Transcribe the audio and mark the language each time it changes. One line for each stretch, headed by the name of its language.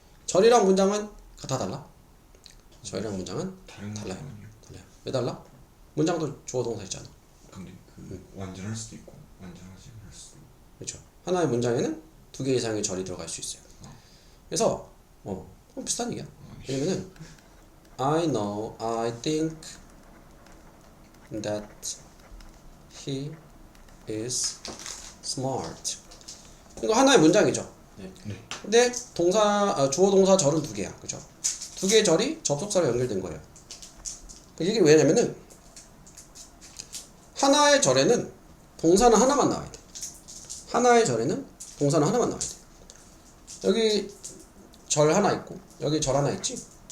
Korean: 절이랑 문장은 다 달라. 절이랑 문장은 다른 달라요. 거군요. 달라요. 왜 달라? 문장도 주어 동사 있잖아. 근데 그 완전할 수도 있고 완전하지 않을 수도 있고. 그렇죠. 하나의 문장에는 두 개 이상의 절이 들어갈 수 있어요. 그래서 비슷한 얘기야. 왜냐면은
English: I know, I think that he is smart.
Korean: 이거 하나의 문장이죠. 네. 네. 근데 주어 동사 절은 두 개야. 그죠? 두 개의 절이 접속사로 연결된 거예요. 이게 왜냐면은 하나의 절에는 동사는 하나만 나와야 돼. 하나의 절에는 동사는 하나만 나와야 돼. 여기 절 하나 있고 여기 절 하나 있지.